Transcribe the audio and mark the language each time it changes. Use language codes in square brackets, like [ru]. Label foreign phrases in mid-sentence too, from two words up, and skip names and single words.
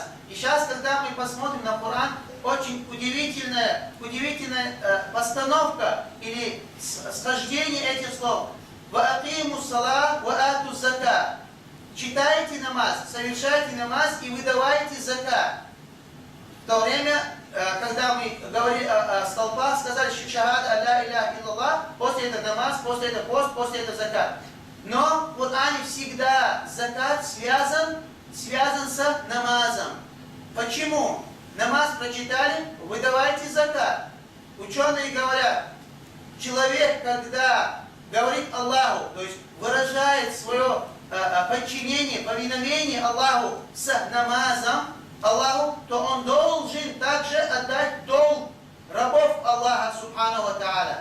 [ru] И сейчас, когда мы посмотрим на Коран, очень удивительная постановка или схождение этих слов. [ar] «وأقيموا الصلاة وآتوا الزكاة». [ru] Читайте намаз, совершайте намаз и выдавайте закат. В то время, когда мы говорили о столпах, сказали [ar] «أشهد ألا إله إلا الله», [ru] после этого намаз, после этого пост, после этого закат. Но в Коране всегда закат связан с намазом. Почему? Намаз прочитали, выдавайте закат. Ученые говорят, человек, когда говорит Аллаху, то есть выражает свое подчинение, повиновение Аллаху с намазом Аллаху, то он должен также отдать долг рабов Аллаха [ar] سبحانه وتعالى.